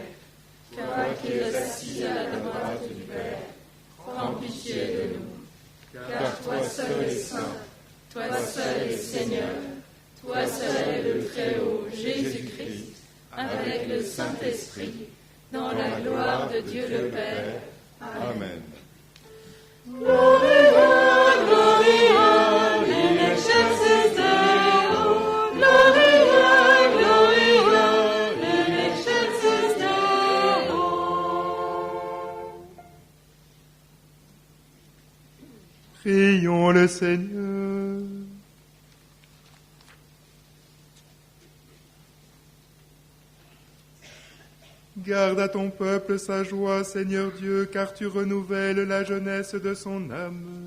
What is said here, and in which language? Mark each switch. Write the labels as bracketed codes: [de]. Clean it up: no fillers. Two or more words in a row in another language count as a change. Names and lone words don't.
[fr] Toi qui es assis à la droite du Père, prends pitié de nous. Car toi seul es saint, toi seul es Seigneur, toi seul est le Très-Haut, Jésus-Christ, avec le Saint-Esprit, dans la gloire de Dieu le Père. Amen. [la] Gloria, Gloria, in excelsis Deo. Gloria, Gloria, in excelsis Deo. [fr] Prions le Seigneur. Garde à ton peuple sa joie, Seigneur Dieu, car tu renouvelles la jeunesse de son âme.